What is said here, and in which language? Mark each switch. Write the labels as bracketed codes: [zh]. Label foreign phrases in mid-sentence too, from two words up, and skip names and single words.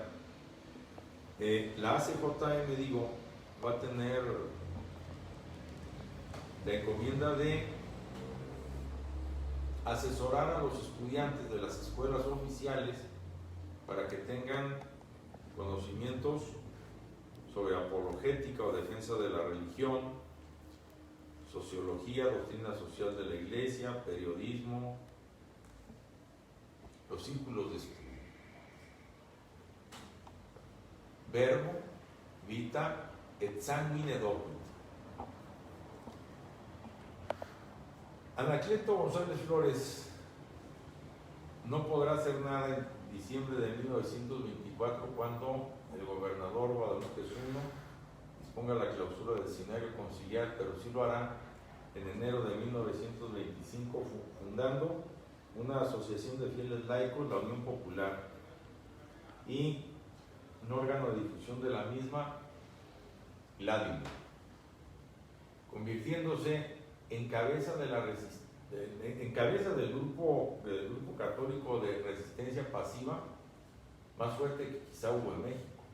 [es] La ACJM, digo, va a tener la encomienda de asesorar a los estudiantes de las escuelas oficiales para que tengan conocimientos sobre apologética o defensa de la religión, sociología, doctrina social de la Iglesia, periodismo, los círculos de estudio. [la] Verbo, vita, et sanguine dobit. [es] Anacleto González Flores no podrá hacer nada en diciembre de 1924 cuando el gobernador Guadalupe Zuno disponga la clausura del Seminario Conciliar, pero sí lo hará en enero de 1925 fundando una asociación de fieles laicos, la Unión Popular, y un órgano de difusión de la misma, Ládimo, convirtiéndose en cabeza del grupo católico de resistencia pasiva más fuerte que quizá hubo en México.